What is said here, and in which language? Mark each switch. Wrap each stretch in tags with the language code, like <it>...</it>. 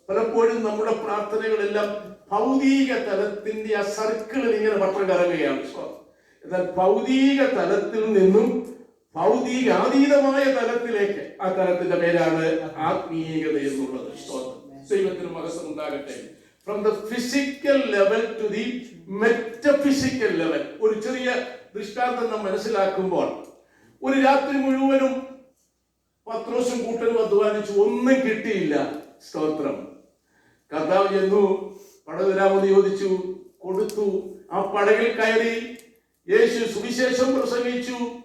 <ml>പലപ്പോഴും നമ്മുടെ പ്രാർത്ഥനകളെല്ലാം ഭൗതിക തലത്തിന്റെ ആ സർക്കിളിൽ ഇങ്ങനെ വട്ടം കറങ്ങുകയാണ്. സ്തോത്രം. എന്നാൽ ഭൗതിക തലത്തിൽ നിന്നും ഭൗതികാതീതമായ തലത്തിലേക്ക്, ആ തലത്തിന്റെ പേരാണ് ആത്മീയത എന്നുള്ളത്. സ്തോത്രം. ദൈവത്തിന് മഹത്വം ഉണ്ടാകട്ടെ.</ml> <en>From the physical level to the metaphysical level.</en> <ml>ഒരു ചെറിയ ദൃഷ്ടാന്തം നാം മനസ്സിലാക്കുമ്പോൾ, ഒരു രാത്രി മുഴുവനും പത്രോസും കൂട്ടരും അധ്വാനിച്ചു, ഒന്നും കിട്ടിയില്ല. സ്തോത്രം. കർത്താവ് ചെന്നു, പടക് തരാമെന്ന് ചോദിച്ചു, കൊടുത്തു. ആ പടകിൽ കയറി യേശു സുവിശേഷം പ്രസംഗിച്ചു.</ml>